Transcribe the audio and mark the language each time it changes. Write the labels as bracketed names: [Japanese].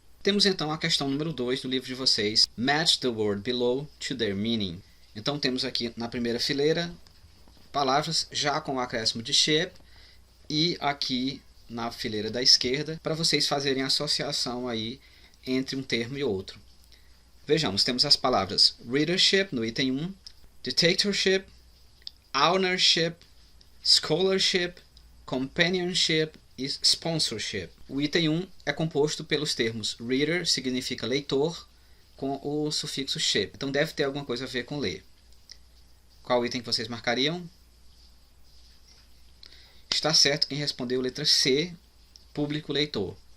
[Portuguese] Temos então a questão número 2 do livro de vocês, [English] Match the word below to their meaning. [Portuguese] Então temos aqui na primeira fileira palavras já com o acréscimo de ship e aqui na fileira da esquerda para vocês fazerem a associação aí entre um termo e outro. Vejamos, temos as palavras readership no item 1, dictatorship, ownership, scholarship, companionship e sponsorship. O item 1 é composto pelos termos reader, significa leitor, com o sufixo ship. Então deve ter alguma coisa a ver com ler. Qual item que vocês marcariam? Está certo quem respondeu letra C, público leitor.